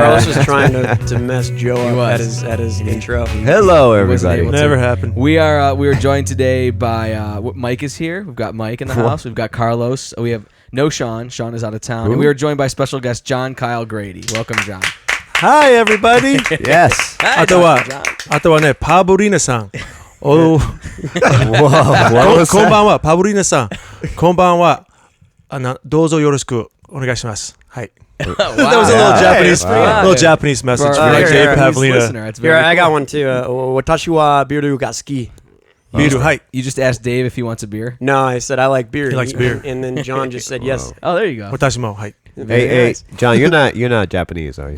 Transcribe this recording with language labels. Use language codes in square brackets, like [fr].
[en] Carlos was trying to mess Joe up at his intro. Hello, everybody. Never happened. We are joined today by Mike is here. We've got Mike in the house. We've got Carlos. We have no Sean. Sean is out of town. And we are joined by special guest John Kyle Grady. Welcome, John. Hi, everybody. Yes. [ja] あとはね、パブリーナさん。おこんばんは、パブリーナさん。こんばんは。どうぞよろしくお願いします。はい。 [en] That was a little Japanese message for Dave Pavlina. Here, I got one too. [ja] Watashi wa biru ga suki. Biru, hi. [en] You just asked Dave if he wants a beer? No, I said I like beer. He likes beer. And then John just said yes. Oh, there you go. [ja] Watashi mo, hi. [en] Hey, John, you're not Japanese, are you?